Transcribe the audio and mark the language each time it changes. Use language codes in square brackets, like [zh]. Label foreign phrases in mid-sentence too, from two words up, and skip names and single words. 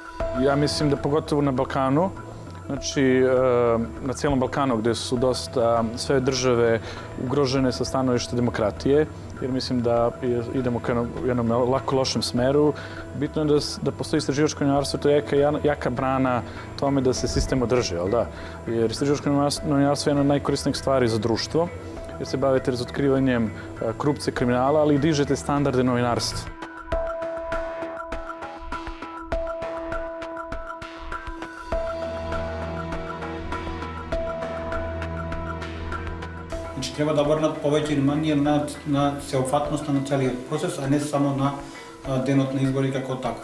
[sr] Ja mislim da pogotovo na Balkanu, znači na cijelom Balkanu gdje su dosta sve države ugrožene sa stanovišta demokratije, jer mislim da idemo ka jednom lako lošem smeru. Bitno je da postoji istraživačko novinarstvo, to je jaka brana tome da se sistem održi, jel da? Jer istraživačko novinarstvo je jedna od najkorisnijih stvari za društvo, jer se bavite razotkrivanjem korupcije, kriminala, ali i dižete standarde novinarstva. [mk] Значи треба да обрнат повеќе внимание на сеопфатноста на целиот процес, а не само на денот на избори како таков.